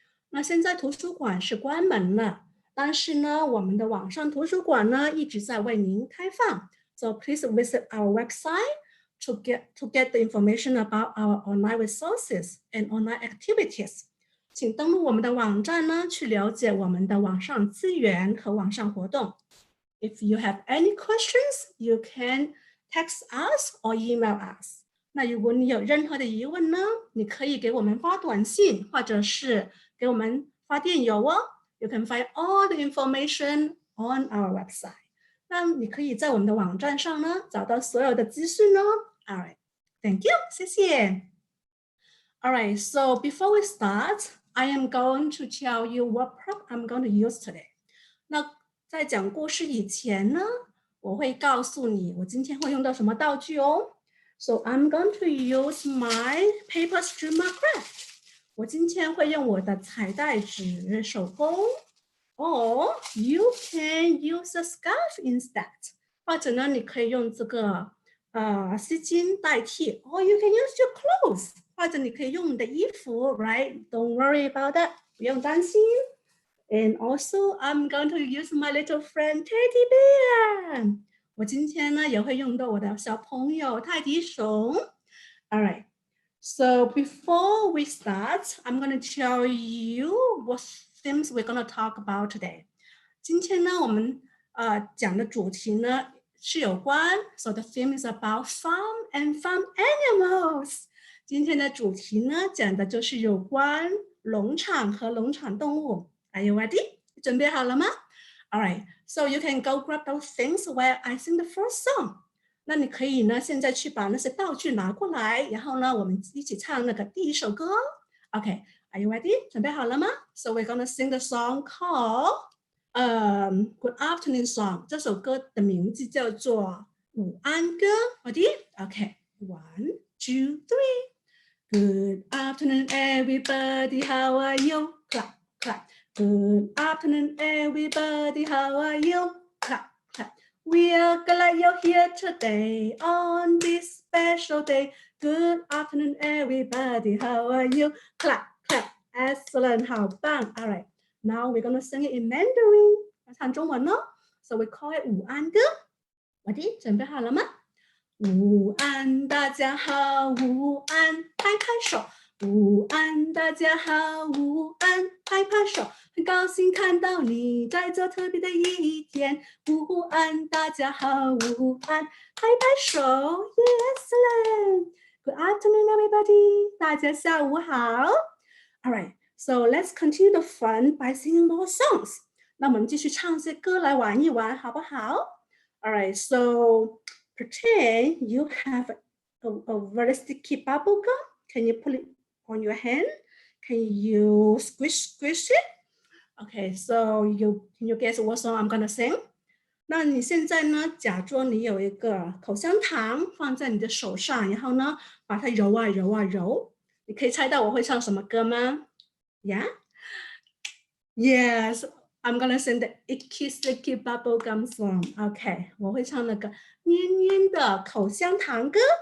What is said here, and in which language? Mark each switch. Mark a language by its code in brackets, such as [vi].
[zh] 那现在图书馆是关门了，但是呢，我们的网上图书馆呢一直在为您开放。 [en] So please visit our website to get the information about our online resources and online activities. [zh] 请登录我们的网站呢，去了解我们的网上资源和网上活动。 [en] If you have any questions, you can text us or email us. [zh] 那如果你有任何的疑问呢，你可以给我们发短信，或者是给我们发电邮哦。 [en] You can find all the information on our website. [zh] 那你可以在我们的网站上呢，找到所有的资讯哦。 [en] All right, thank you, [zh] 谢谢。 [en] All right, so before we start, I am going to tell you what prop I'm going to use today. [zh] 那在讲故事以前呢，我会告诉你我今天会用到什么道具哦。 [en] So I'm going to use my paper streamer craft. [zh] 我今天会用我的彩带纸手工。 [en] Or you can use a scarf instead. [zh] 或者呢，你可以用这个丝巾代替。 [en] Or you can use your clothes. [zh] 或者你可以用你的衣服 [en] right? Don't worry about that. [zh] 不用担心。 [en] And also, I'm going to use my little friend Teddy Bear. [zh] 我今天呢也会用到我的小朋友泰迪熊。 [en] All right. So before we start, I'm going to tell you what themes we're going to talk about today. [zh] 今天呢，我们讲的主题呢是有关 [en] So the theme is about farm and farm animals. [zh] 今天的主题呢讲的就是有关农场和农场动物。 [en] Are you ready? [zh] 准备好了吗？ [en] All right, so you can go grab those things while I sing the first song. [zh] 那你可以呢，现在去把那些道具拿过来，然后呢，我们一起唱那个第一首歌。 [en] Okay, are you ready? [zh] 准备好了吗？ [en] So we're gonna sing the song called Good Afternoon Song. [zh] 这首歌的名字叫做午安歌。 [en] Ready? Okay, 1, 2, 3. Good afternoon, everybody. How are you? Clap, clap. Good afternoon, everybody. How are you? Clap, clap. We are glad you're here today on this special day. Good afternoon, everybody. How are you? Clap, clap. Excellent. [zh] 好棒. [en] All right. Now we're going to sing it in Mandarin. [zh] 唱中文哦。 [en] So we call it 午安歌。 Ready? [zh] 准备好了吗？午安，大家好，午安，拍拍手。午安，大家好，午安，拍拍手。很高兴看到你在这特别的一天。午安，大家好，午安，拍拍手。 [en] Excellent. Good afternoon, everybody. [zh] 大家下午好。 [en] All right, so let's continue the fun by singing more songs. [zh] 那我们继续唱些歌来玩一玩，好不好？ [en] All right, so pretend you have a very sticky bubble gum. Can you put it on your hand? Can you squish it? Okay, so can you guess what song I'm gonna sing? [zh] 那你现在呢，假装你有一个口香糖放在你的手上，然后呢，把它揉啊揉啊揉。你可以猜到我会唱什么歌吗？ [en] Yeah? Yes, I'm gonna sing the icky sticky bubblegum song. [zh] Okay, 我会唱那个黏黏的口香糖歌。